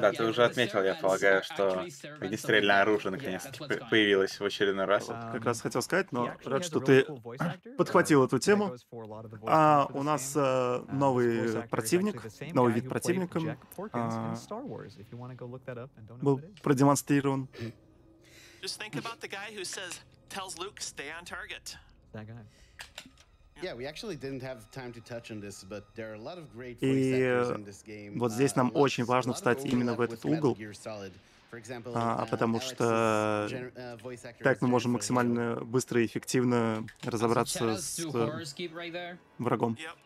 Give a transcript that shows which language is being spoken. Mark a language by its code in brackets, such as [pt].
[ru] Да, ты уже отметил, я полагаю, что огнестрельное оружие наконец-то появилось в очередной раз. Как раз хотел сказать, но рад, что ты подхватил эту тему. У нас новый противник, новый вид противника был продемонстрирован. [en] Just think about the guy who tells Luke stay on target. That guy. Yeah, we actually didn't have time to touch on this, but there are a lot of great voice actors in this game. [ru] Вот здесь нам очень важно встать именно в этот угол, потому что так мы можем максимально быстро и эффективно разобраться с врагом.